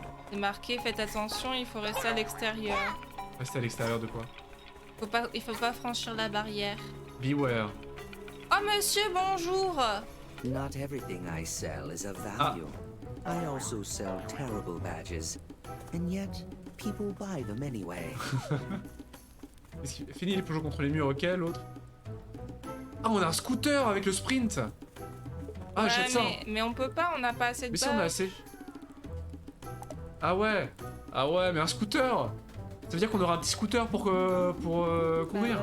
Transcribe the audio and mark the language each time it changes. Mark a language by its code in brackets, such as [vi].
[fr] C'est marqué, faites attention, il faut rester à l'extérieur. Rester à l'extérieur de quoi? Il faut pas franchir la barrière. [en] Beware. [fr] Oh monsieur, bonjour. [en] Not everything I sell is of value. I also sell terrible badges, and yet people buy them anyway. [fr] Fini les jeux contre les murs, ok, l'autre. Ah, on a un scooter avec le sprint. Ah, Ouais, j'achète ça. mais on peut pas, on n'a pas assez de Mais si, balles. on a assez. Ah ouais. Ah ouais, mais un scooter. Ça veut dire qu'on aura un petit scooter pour courir.